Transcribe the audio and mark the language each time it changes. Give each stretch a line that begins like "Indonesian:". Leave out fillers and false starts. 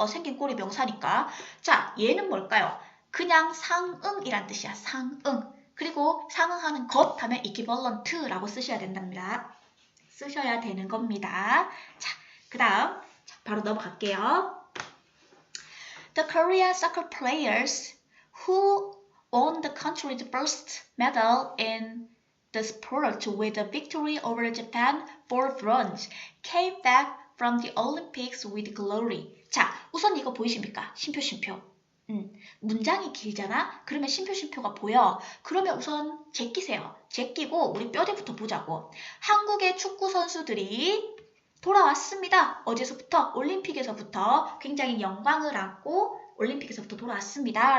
Korean: 생긴 꼴이 명사니까. 자, 얘는 뭘까요? 그냥 상응이란 뜻이야. 상응. 그리고 상응하는 것 하면 equivalent라고 쓰셔야 된답니다. 쓰셔야 되는 겁니다. 자, 그 다음 바로 넘어갈게요.
English: The Korean soccer players who won the country's first medal in the sport with a victory over Japan for bronze came back from the Olympics with glory.
Korean: 자, 우선 이거 보이십니까? 쉼표. 문장이 길잖아? 그러면 쉼표가 보여. 그러면 우선 제끼세요. 제끼고 우리 뼈대부터 보자고. 한국의 축구 선수들이 돌아왔습니다. 어디서부터? 올림픽에서부터 굉장히 영광을 안고 올림픽에서부터 돌아왔습니다.